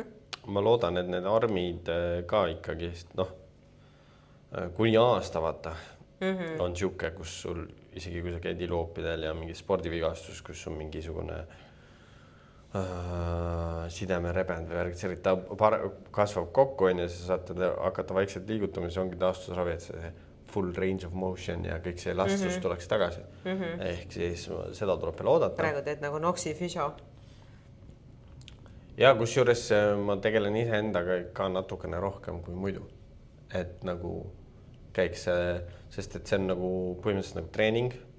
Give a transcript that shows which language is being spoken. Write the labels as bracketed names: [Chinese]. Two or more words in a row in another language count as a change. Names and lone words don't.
[Estonian] Ma loodan, et need armid ka ikkagi, kuni aasta vaata. On siuke, kus sul isegi kui sa käid iluoppidel ja mingi spordivigastus, kus on mingisugune sideme rebend või värgid, see ta kasvab kokku on ja sa saad teda hakata vaikselt liigutama, siis ongi taastusravi, et see [English] full range of motion [Estonian] ja kõik see elastsus tuleks tagasi. Ehk siis seda tuleb veel oodata. Praegu teed nagu Noxi Physio. Ja kusjuures ma tegelen iseendaga ka natukene rohkem kui muidu. Et nagu käiks, sest et see on nagu põhimõtteliselt nagu treening.